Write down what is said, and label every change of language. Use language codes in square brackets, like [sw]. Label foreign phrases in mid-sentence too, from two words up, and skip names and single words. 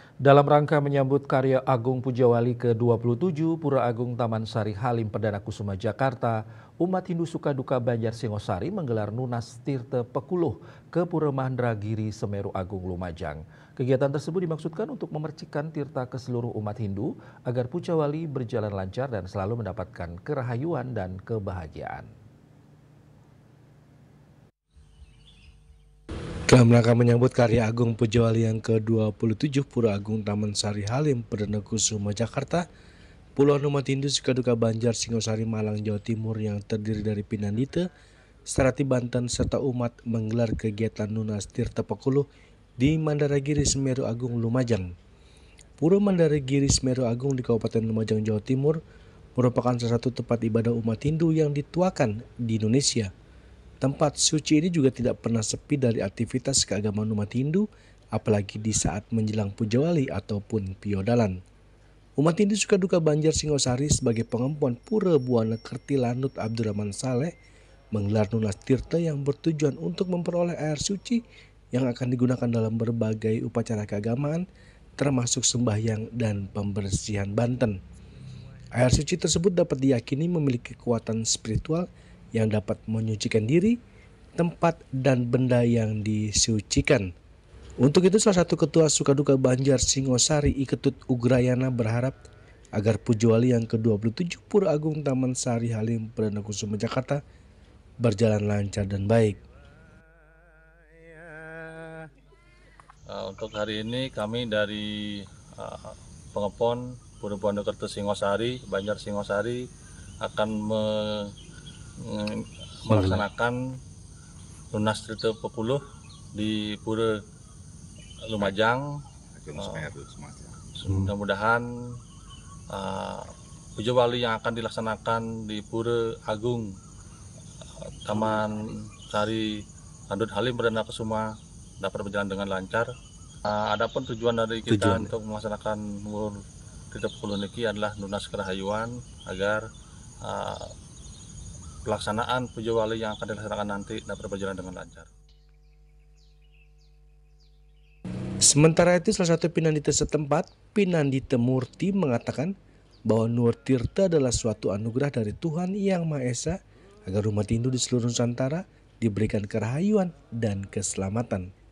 [id] Dalam rangka menyambut karya Agung Pujawali ke-27 Pura Agung Taman Sari Halim Perdana Kusuma Jakarta, umat Hindu Sukaduka Banjar Singosari menggelar Nunas Tirta Pekuluh ke Pura Mahendragiri Semeru Agung Lumajang. Kegiatan tersebut dimaksudkan untuk memercikan tirta ke seluruh umat Hindu agar Pujawali berjalan lancar dan selalu mendapatkan kerahayuan dan kebahagiaan. Dalam rangka menyambut karya Agung Pujawali yang ke-27 Pura Agung Taman Sari Halim Perdana Kusuma Jakarta, puluhan umat Hindu Sukaduka Banjar Singosari Malang Jawa Timur yang terdiri dari Pinandita, Sarati Banten serta umat menggelar kegiatan Nunas Tirta Pekuluh di Mandaragiri Semeru Agung Lumajang. Pura Mandaragiri Semeru Agung di Kabupaten Lumajang Jawa Timur merupakan salah satu tempat ibadah umat Hindu yang dituakan di Indonesia. Tempat suci ini juga tidak pernah sepi dari aktivitas keagamaan umat Hindu, apalagi di saat menjelang Pujawali ataupun Piodalan. Umat Hindu Sukaduka Banjar Singosari sebagai pengempuan Pura Buana Kerti Lanut Abdurrahman Saleh menggelar Nunas Tirta yang bertujuan untuk memperoleh air suci yang akan digunakan dalam berbagai upacara keagamaan, termasuk sembahyang dan pembersihan Banten. Air suci tersebut dapat diyakini memiliki kekuatan spiritual yang dapat menyucikan diri, tempat, dan benda yang disucikan. Untuk itu salah satu ketua Sukaduka Banjar Singosari Iketut Ugrayana berharap agar Pujawali yang ke-27 Pura Agung Taman Sari Halim Perdana Kusuma Jakarta berjalan lancar dan baik. Untuk hari ini kami dari Pengepon Pura Buana-Kerti Singosari, Banjar Singosari akan melaksanakan Nunas Tirta Pekuluh di Pura Lumajang. Mudah-mudahan Pujawali yang akan dilaksanakan di Pura Agung Taman Sari Landut Halim Perdana Kusuma dapat berjalan dengan lancar. Adapun tujuan dari kita untuk melaksanakan Nunas Tirta Pekuluh niki adalah [ban] nunas kerahayuan [id] agar pelaksanaan Pujawali yang akan dilaksanakan nanti dapat berjalan dengan lancar. Sementara itu salah satu Pinandita setempat, Pinandita Murti mengatakan bahwa Nur Tirta adalah suatu anugerah dari Tuhan Yang Maha Esa agar umat Hindu di seluruh Nusantara diberikan kerahayuan dan keselamatan.